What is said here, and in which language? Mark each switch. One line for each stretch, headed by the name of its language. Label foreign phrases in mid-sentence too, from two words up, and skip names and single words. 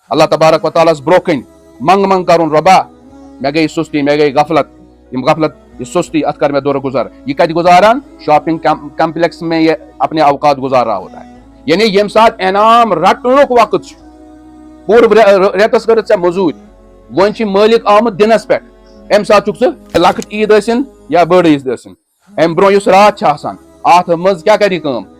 Arabic: اللہ تبارک و تعالیٰ
Kashmiri: برو کن منگ کرن ربا مے گئی سستی مے گئی غفلت یہ سستی ات کر میں دور گزر یہ کت گزاران
English: shopping complex
Urdu: میں یہ اپنے اوقات گزار رہا ہوتا ہے
Kashmiri: یعنی یم سات انعام رٹنک وقت پور ریتس کر ژے مزور ون مالک آمد دنس پہ ام سات ژٕ لکٹ عید ٲسِن یا بٔڑ عید ٲسِن ام برو یُس رات آسان ات مز کیا کری کٲم